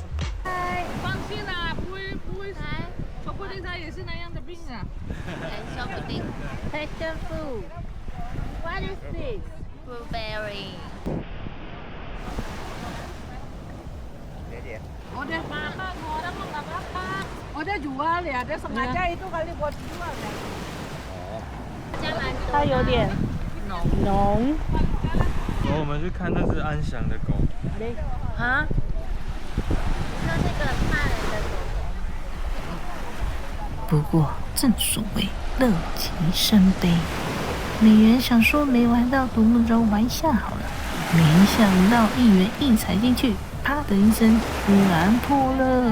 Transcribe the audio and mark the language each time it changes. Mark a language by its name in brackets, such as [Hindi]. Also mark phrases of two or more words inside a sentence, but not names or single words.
[Chinese] 放心啦，不会，说不定他也是那样的病啊。说不定。 [English] Passion fruit. What is this? Blueberry. [Indonesian] Udah makan, orang mah nggak apa-apa. Udah jual ya, dia sengaja itu kali buat jual ya. [Chinese] 它有点浓。走，我们去看那只安详的狗。啊？那这个骂人的狗狗。不过正所谓乐极生悲，美元想说没玩到独木舟玩下好了，没想到1元一踩进去，啪的一声，突然破了。